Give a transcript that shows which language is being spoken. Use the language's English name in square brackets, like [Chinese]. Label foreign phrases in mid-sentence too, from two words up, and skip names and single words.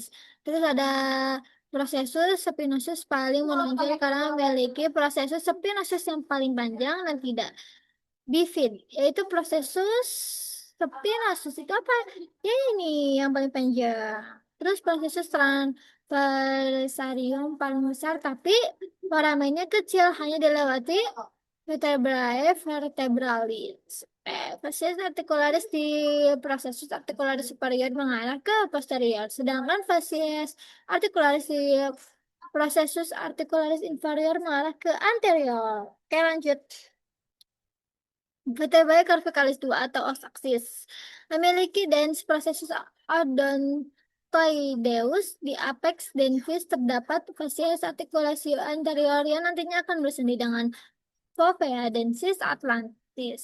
[Indonesian] Terus ada [Latin] prosesus spinosus [Indonesian] paling menonjol karena memiliki [Latin] prosesus spinosus [Indonesian] yang paling panjang dan tidak bifid, yaitu [Latin] prosesus spinosus [Indonesian] itu apa? Ya ini yang paling panjang. Terus [Latin] prosesus transversarium [Indonesian] paling besar tapi foramennya kecil hanya dilewati [Latin] vertebrae vertebralis. Facies articularis [Indonesian] di [Latin] prosesus articularis superior [Indonesian] mengarah ke posterior, sedangkan [Latin] facies articularis [Indonesian] di [Latin] prosesus articularis inferior [Indonesian] mengarah ke anterior. Oke, lanjut. [Latin] Vertebrae cervicalis [Indonesian] 2 atau [Latin] os axis [Indonesian] memiliki [Latin] dens prosesus odontoideus [Indonesian] di [Latin] apex dentis [Indonesian] terdapat [Latin] facies artikulasi anterior [Indonesian] yang nantinya akan bersandi dengan [Latin] fovea densis atlantis.